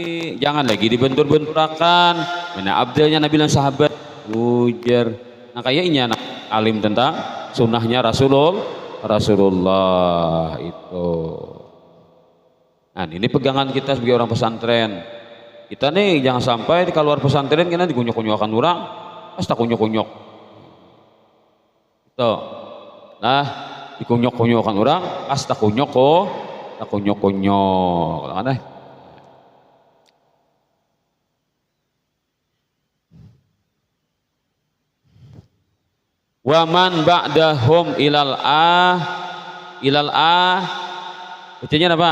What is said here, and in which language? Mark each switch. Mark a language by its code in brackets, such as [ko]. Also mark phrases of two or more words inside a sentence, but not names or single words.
[bjn] Jangan lagi dibentur-benturakan. Mana abdalnya Nabi dan sahabat ujar. Nah kayaknya alim tentang sunnahnya Rasulullah itu. Nah ini pegangan kita sebagai orang pesantren. Kita nih jangan sampai di keluar pesantren kita dikunyok-kunyokan orang, pas tak kunyok-kunyok. Itu. Nah dikunyok-kunyokan orang, pas tak kunyok-kunyok. Aneh. [ar] Waman ba'dahum ilal [bjn] bacanya apa?